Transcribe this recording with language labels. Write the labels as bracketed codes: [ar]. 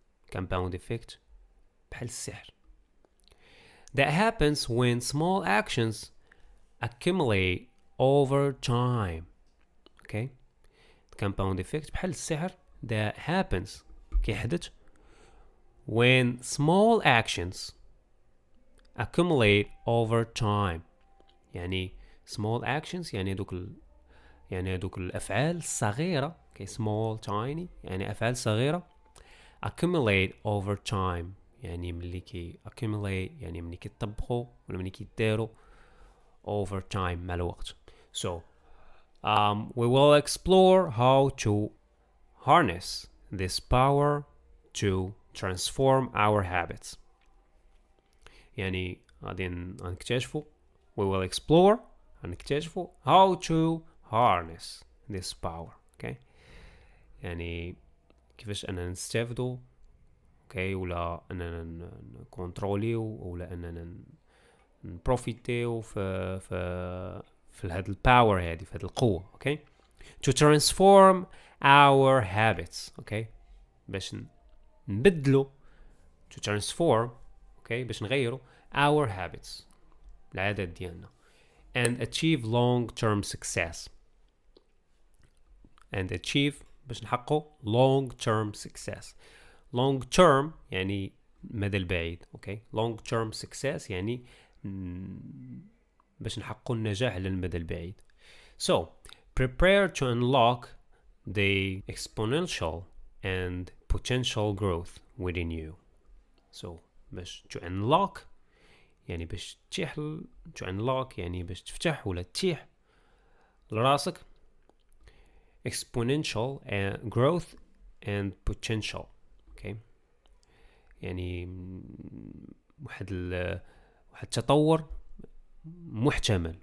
[en] compound effect [ar] بحال السحر [en] that happens when small actions accumulate over time. okay compound effect [ar] بحال السحر [en] that happens [ar] كيحدث [en] when small actions accumulate over time. [ar] يعني [en] small actions [ar] يعني دوك الأفعال الصغيرة. okay [en] small tiny [ar] يعني أفعال صغيرة [en] accumulate over time [ar] يعني ملي accumulate يعني ملي كيطبقوا ولا ملي كيداروا [en] over time [ar] مع الوقت. [en] So we will explore how to harness this power to transform our habits. [ar] يعني غادي نكتشفوا [en] we will explore نكتشفوا how to harness this power. [ar] okay يعني كيفاش أننا نستافدوا اوكي ولا اننا نكونتروليو ولا اننا نبروفيتيو في هاد الباور هادي في هاد القوه. [en] Okay to transform our habits. [ar] اوكي باش نبدلوا [en] to transform. Okay [ar] باش نغيروا [en] our habits [ar] العادات ديالنا [en] and achieve long-term success. and achieve [ar] باش نحققوا [en] long-term success. [ar] long term يعني مدى البعيد. اوكي [en] long term success [ar] يعني باش نحققوا النجاح على المدى البعيد. [en] So prepare to unlock the exponential and potential growth within you. [ar] So باش [en] to unlock [ar] يعني باش تتيح to unlock يعني باش تفتح ولا تتيح لراسك [en] exponential and growth and potential. [ar] okay يعني واحد التطور محتمل.